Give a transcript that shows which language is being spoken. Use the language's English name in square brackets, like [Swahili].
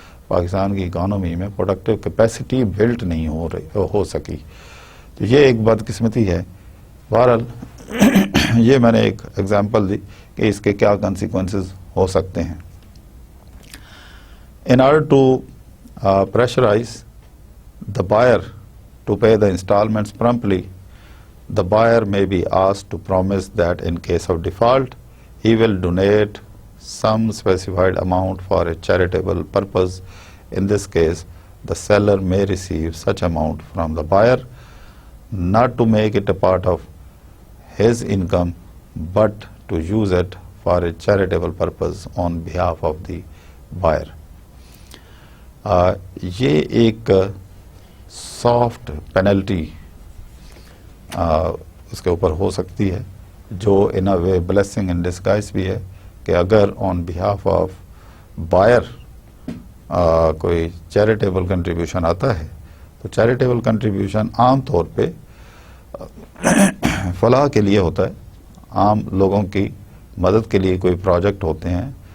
[Urdu] پاکستان کی اکانومی میں productive capacity Bullet نہیں ہو سکی. تو یہ ایک بدقسمتی ہے. بہرحال یہ میں نے ایک ایگزامپل دی کہ اس کے کیا کانسیکوینسز ہو سکتے ہیں. [English] In order to pressurize the buyer to pay the installments promptly, the buyer may be asked to promise that in case of default, he will donate some specified amount for a charitable purpose. In this case, the seller may receive such amount from the buyer, not to make it a part of his income, but to use it for a charitable purpose on behalf of the buyer. [Urdu] یہ ایک soft penalty اس کے اوپر ہو سکتی ہے, جو [English] in a way blessing in disguise [Urdu] بھی ہے, کہ اگر [English] on behalf of buyer [Urdu] کوئی چیریٹیبل کنٹریبیوشن آتا ہے, تو چیریٹیبل کنٹریبیوشن عام طور پہ فلاح کے لیے ہوتا ہے, عام لوگوں کی مدد کے لیے کوئی پروجیکٹ ہوتے ہیں.